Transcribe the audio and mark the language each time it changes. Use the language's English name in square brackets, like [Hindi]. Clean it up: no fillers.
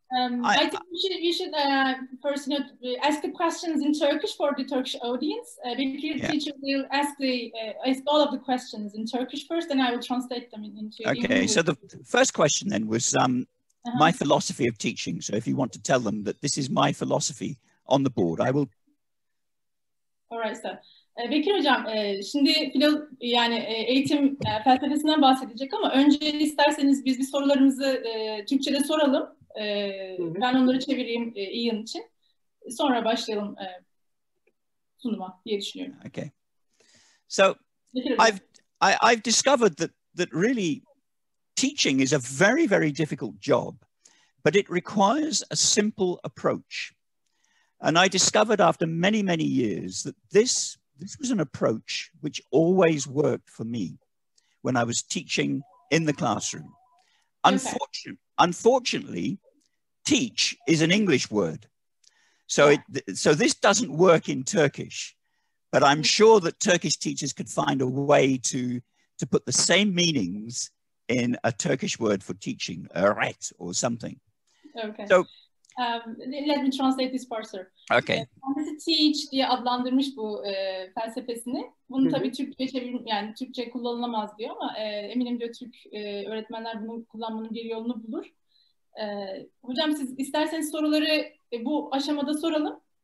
[English] I think we should first ask the questions in Turkish for the Turkish audience. Bekir teacher will ask all of the questions in Turkish first, and I will translate them into English. Okay, so the first question then was my philosophy of teaching. So if you want to tell them that this is my philosophy on the board, I will. All right, so. [Turkish] Bekir Hocam, şimdi eğitim felsefesinden bahsedecek ama önce isterseniz biz bir sorularımızı Türkçe'de soralım. Ben onları çevireyim Ian için. Sonra başlayalım sunuma diye düşünüyorum. [English] Okay. So I've discovered that really teaching is a very, very difficult job, but it requires a simple approach. And I discovered after many, many years that this was an approach which always worked for me when I was teaching in the classroom. Okay. Unfortunately, teach is an English word. So so this doesn't work in Turkish, but I'm sure that Turkish teachers could find a way to put the same meanings in a Turkish word for teaching, öğret or something. Okay. So let me translate this part, sir. Okay. [Turkish] Kendisi teach diye adlandırmış bu felsefesini. Bunu tabii Türkçe yani Türkçe kullanılamaz diyor ama eminim diyor Türk öğretmenler bunu kullanmanın bir yolunu bulur. Hocam siz isterseniz soruları bu aşamada soralım.